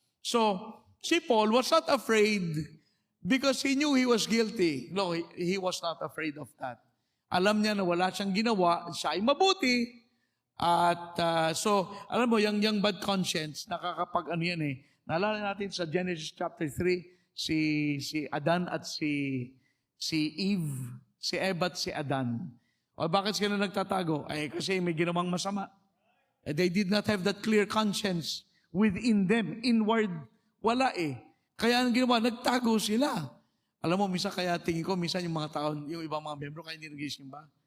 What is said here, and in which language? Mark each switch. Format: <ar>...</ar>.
<en>So, si Paul was not afraid because he knew he was guilty. No, he was not afraid of that.</en> <tl>Alam niya na wala siyang ginawa, siya ay mabuti. At so, alam mo, yung bad conscience, nakakapag yan eh. Naalala natin sa Genesis chapter 3, si Adan at si Eve, si Eva at si Adan. O bakit sila nagtatago? Ay kasi may ginawang masama.</tl> <en>They did not have that clear conscience within them.</en> <tl>Inward, wala eh. Kaya ang ginawa, nagtago sila. Alam mo, minsan kaya tingin ko, minsan yung mga tao, yung ibang mga membro, kaya hindi nag-isimba.</tl>